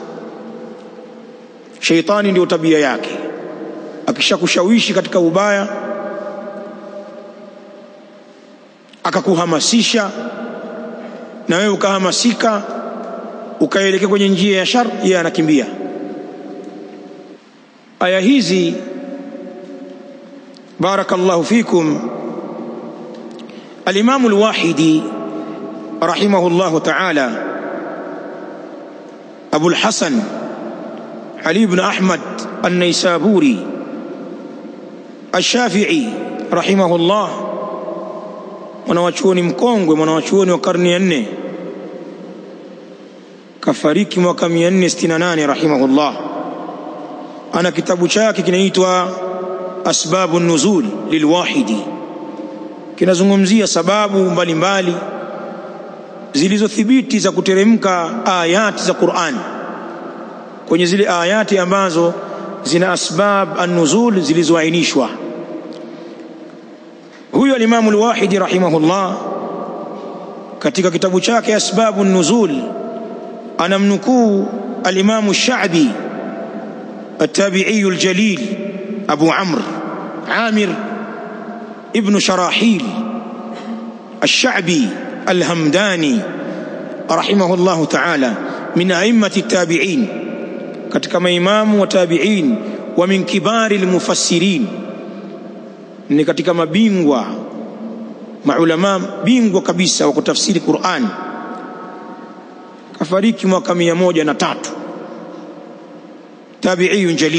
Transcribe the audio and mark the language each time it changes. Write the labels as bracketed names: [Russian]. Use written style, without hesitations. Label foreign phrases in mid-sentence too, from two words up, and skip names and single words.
[Swahili] Shaitani ndio tabia yake, akishakushawishi katika ubaya akakuhamasisha na wewe ukahamasika ukaelekea kwenye njia ya shar, yeye anakimbia. Aya hizi [Arabic] بارك الله فيكم, الإمام الواحدي رحمه الله تعالى, [Swahili] Abu al-Hasan Ali ibn Ahmad an-Naysaburi al-Shafi'i rahimahullah, mwanachuoni mkongwe, mwanachuoni wa karne ya 4, kafariki mwaka 468 rahimahullah. Ana kitabu chake kinaitwa Asbabun Nuzul lilwahidi, kinazungumzia sababu mbalimbali zilizothibiti za kuteremka ayati za Qur'an, kwenye zile ayati ambazo zina [Arabic] أسباب النزول [Swahili] zilizoainishwa. Huyo al-Imam al-Wahidi rahimahullah katika kitabu chake Asbabun Nuzul anamnukuu [Arabic] الإمام الشعبي التابعي الجليل أبو عمرو عامر بن شراحيل الشعبي الهمداني رحمه الله تعالى من أئمة التابعين, [Swahili] katika maimamu wa tabi'in, [Arabic] ومن كبار المفسرين, [Swahili] ni katika mabingwa maulama bingwa kabisa wa kutafsiri Qur'an. Kafariki mwaka 103, [Arabic] تابعي جليل.